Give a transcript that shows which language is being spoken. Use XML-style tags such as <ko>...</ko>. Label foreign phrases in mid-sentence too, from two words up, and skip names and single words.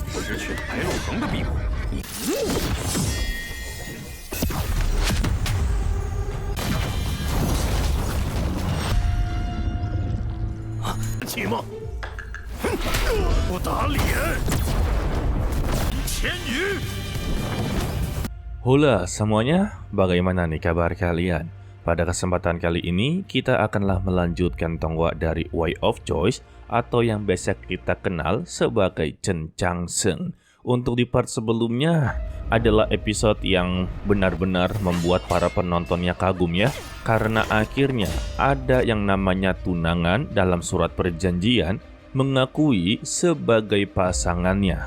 <zh>失去了白鹿恒的庇护。起吗？不打脸！千羽。</zh> <id>Hula semuanya, bagaimana nih kabar kalian? Pada kesempatan kali ini, kita akanlah melanjutkan tonggak dari Way of Choice atau yang biasa kita kenal sebagai Chen Changsheng. Untuk di part sebelumnya adalah episode yang benar-benar membuat para penontonnya kagum ya, karena akhirnya ada yang namanya tunangan dalam surat perjanjian mengakui sebagai pasangannya.</id>